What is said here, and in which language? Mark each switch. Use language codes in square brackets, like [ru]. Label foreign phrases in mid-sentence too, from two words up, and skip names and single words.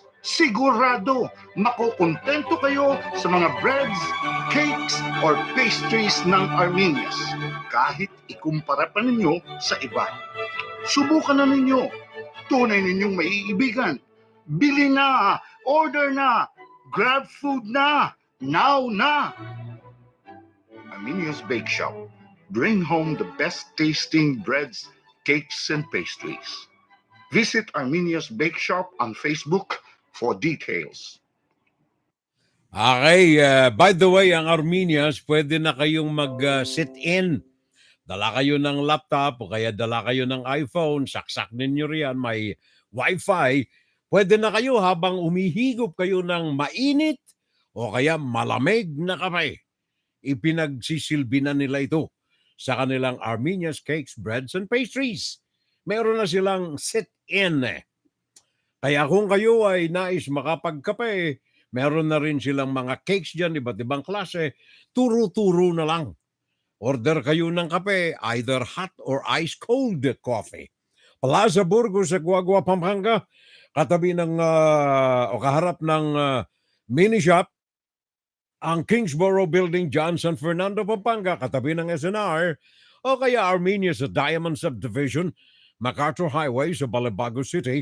[tl] Sigurado, makukontento kayo sa mga [en] breads, cakes, or pastries [tl] ng Armenia's. Kahit ikumpara pa ninyo sa iba. Subukan na ninyo. Tunay ninyong maiibigan. Bili na, order na, [en] grab food [tl] na, now na. Armenia's Bake Shop. [en] Bring home the best tasting breads, cakes, and pastries. Visit Armenia's Bake Shop on Facebook for details. Okay, by the way, [tl] ang Armenia's, pwede na kayong mag-sit-in. Dala kayo ng laptop o kaya dala kayo ng iPhone, saksak ninyo riyan, may Wi-Fi. Pwede na kayo habang umihigop kayo ng mainit o kaya malamig na kape. Ipinagsisilbi na nila ito sa kanilang Armenia's Cakes, Breads, and Pastries. Meron na silang sit-in. Kaya kung kayo ay nais makapagkape, meron na rin silang mga cakes dyan, iba't ibang klase, turo-turo na lang. Order kayo ng kape, [en] either hot or ice-cold coffee. [tl] Plaza Burgos sa Guagua, Pampanga, katabi ng, o kaharap ng mini shop, ang Kingsborough Building, San Fernando, Pampanga, katabi ng SNR, o kaya Armenia sa Diamond Subdivision, MacArthur Highway sa Balibago City.